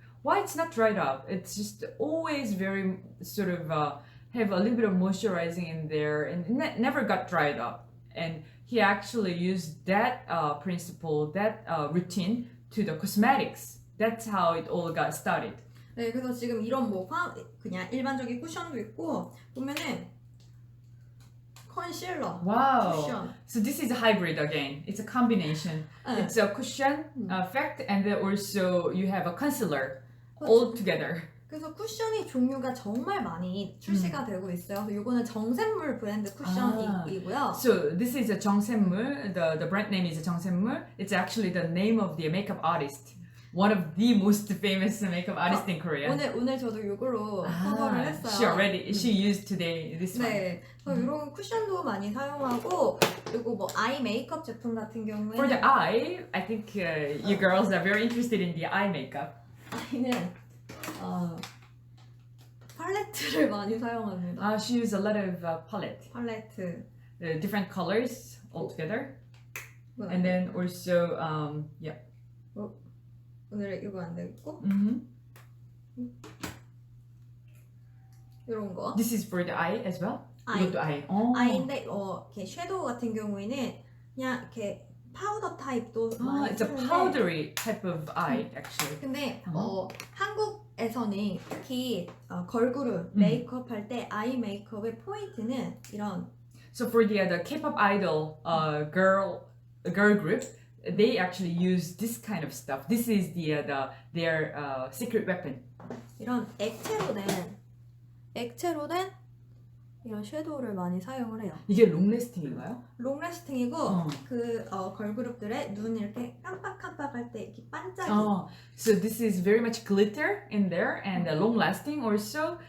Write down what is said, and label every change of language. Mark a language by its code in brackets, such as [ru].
[en] Why it's not dried up? It's just always very sort of have a little bit of moisturizing in there and never got dried up. And he actually used that principle, that routine to the cosmetics. That's how it all got started. [ko] 네, 그래서 지금 이런 그냥 일반적인 쿠션도 있고 보면은 컨실러, [en] wow. [ko] 쿠션. [en] So this is a hybrid again. It's a combination. It's a cushion effect, and then also you have a concealer all together. [ko] 그래서 쿠션이 종류가 정말 많이 출시가 되고 있어요. 이거는 정샘물 브랜드 쿠션이고요. [en] So this is a 정샘물. The brand name is 정샘물. It's actually the name of the makeup artist. One of the most famous makeup artists in Korea. [ko] 오늘 저도 이걸로 커버를 했어요. [en] She used today this one. [ko] 네, 그래서 이런 쿠션도 많이 사용하고 그리고 아이 메이크업 제품 같은 경우에는 [en] For the eye, I think you girls are very interested in the eye makeup. [ko] 아이는 팔레트를 많이 사용합니다. [en] She used a lot of palette. [ko] 팔레트. [en] Different colors all together. And then also, [ko] 오늘 이거 안 되겠고 이런 거. [en] This is for the eye as well? [ko] 아이. 이것도 eye. 어. 아이인데 이렇게 섀도우 같은 경우에는 그냥 이렇게 파우더 타입도 많이 [en] It's a [ko] 쓰는데 [en] powdery type of eye actually. [ko] 근데 한국에서는 특히 걸그룹 메이크업 할 때 아이 메이크업의 포인트는 이런 [en] So for the K-pop idol girl group, they actually use this kind of stuff. This is their secret weapon. [ko] 이런 액체로 된 이런 섀도우를 많이 사용을 해요. 이게 롱래스팅인가요? 롱래스팅이고 그 걸그룹들의 눈 이렇게 깜빡깜빡할 때 이렇게 반짝이. [en] So this is very much glitter in there and long lasting also.